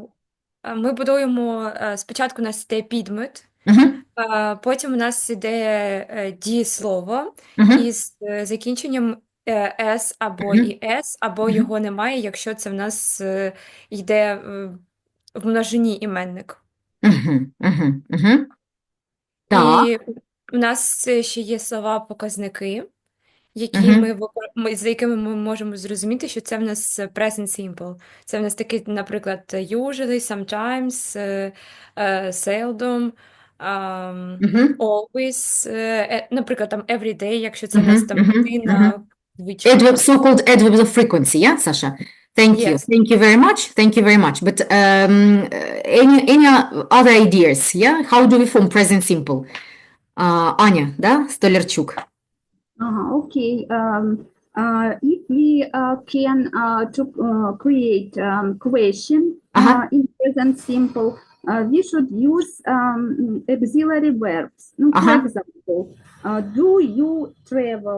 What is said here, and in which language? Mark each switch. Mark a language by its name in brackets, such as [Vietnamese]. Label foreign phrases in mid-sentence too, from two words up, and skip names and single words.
[Ukrainian] Ми будуємо, спочатку у нас йде підмет, потім у нас йде дієслово із закінченням «с» або «іс», або його немає, якщо це в нас йде в множині іменник. Так. І у нас ще є слова-показники, за якими ми можемо зрозуміти, що це в нас [English] present simple. [Ukrainian] Це в нас такі, наприклад, [English] usually, sometimes, seldom, always, [Ukrainian] наприклад, там [English] every day, [Ukrainian] якщо це в нас там година, [English] So-called adverbs of frequency, yeah, Sasha? Thank you. Yes. Thank you very much. Thank you very much. But any other ideas, yeah? How do we form present simple? [Ukrainian] Аня, да? Столярчук. [English] Okay. If we can to create question in present simple, we should use auxiliary verbs. For example, do you travel?